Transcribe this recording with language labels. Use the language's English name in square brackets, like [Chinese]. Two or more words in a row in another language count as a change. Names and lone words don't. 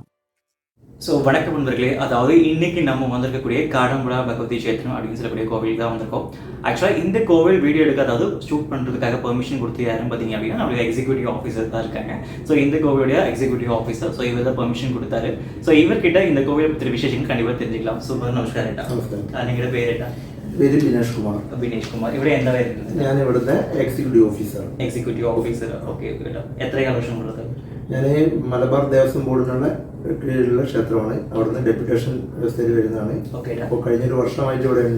[Tamil] ஸோ வணக்கம் நண்பர்களே, அதாவது இன்னைக்கு நம்ம வந்திருக்கக்கூடிய காடம்புலா பகவதி சேத்திரம் அப்படின்னு சொல்லக்கூடிய கோவில் தான் வந்திருக்கோம். ஆக்சுவலாக இந்த கோவில் வீடியோ எடுக்க, அதாவது ஷூட் பண்ணுறதுக்காக பெர்மிஷன் கொடுத்து யாரும் பார்த்தீங்க அப்படின்னா நம்மளுக்கு [English] executive officer [Tamil] தான் இருக்காங்க. ஸோ இந்த கோவிலுடைய [English] executive officer, [Tamil] ஸோ இவர் தான் பெர்மிஷன் கொடுத்தாரு. ஸோ இவர்கிட்ட இந்த கோவிலை பற்றி விசேஷங்கள் கண்டிப்பாக தெரிஞ்சுக்கலாம். ஸோ நமஸ்காரம் ஏட்டா. [Malayalam] നിങ്ങളുടെ പേരേട്ടാ? പേര് ബിനേഷ് കുമാർ. ബിനേഷ് കുമാർ. ഇവിടെ എന്താ വരുന്നത്? ഞാൻ ഇവിടുത്തെ [English] executive officer. executive officer. [Malayalam] ഓക്കെ കേട്ടോ. എത്ര വർഷമുള്ളത്? ഞാൻ മലബാർ ദേവസ്വം ബോർഡിനുള്ള കീഴിലുള്ള ക്ഷേത്രമാണ്. അവിടുന്ന് ഡെപ്യൂട്ടേഷൻ വ്യവസ്ഥയിൽ വരുന്നതാണ്. അപ്പോൾ കഴിഞ്ഞൊരു വർഷമായിട്ട് ഇവിടെ ഉണ്ട്.